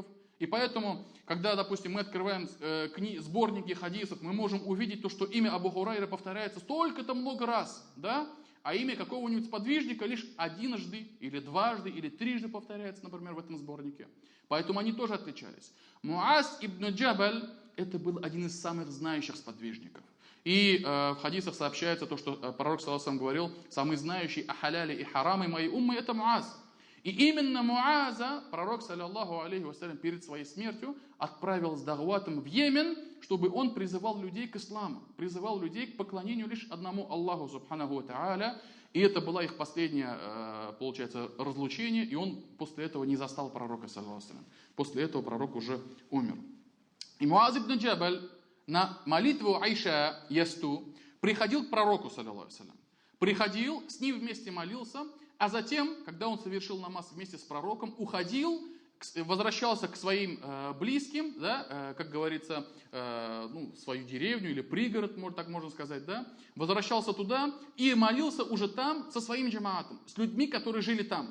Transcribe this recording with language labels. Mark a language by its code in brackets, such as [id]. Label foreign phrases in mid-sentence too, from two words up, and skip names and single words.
[ru] И поэтому, когда, допустим, мы открываем сборники хадисов, мы можем увидеть то, что имя Абу Хурайра повторяется столько-то много раз, да? А имя какого-нибудь сподвижника лишь единожды, или дважды, или трижды повторяется, например, в этом сборнике. Поэтому они тоже отличались. Муаз ибн Джабаль – это был один из самых знающих сподвижников. И в хадисах сообщается то, что пророк, [ar] صلى الله عليه وسلم, [ru] говорил: самый знающий о халяле и хараме моей уммы – это Муаз. И именно Муаза пророк, [ar] صلى الله عليه وسلم, [ru] перед своей смертью отправил с дагватом в Йемен, чтобы он призывал людей к исламу, призывал людей к поклонению лишь одному Аллаху [ar] سبحانه وتعالى. [ru] И это было их последнее, получается, разлучение, и он после этого не застал пророка, [ar] صلى الله عليه وسلم. [ru] После этого пророк уже умер. И Муаз ибн Джабаль на молитву Айша Ясту приходил к пророку, [ar] صلى الله عليه وسلم. [ru] Приходил, с ним вместе молился, а затем, когда он совершил намаз вместе с пророком, уходил, возвращался к своим близким, да, как говорится, в свою деревню или пригород, так можно сказать, да, возвращался туда и молился уже там со своим джамаатом, с людьми, которые жили там.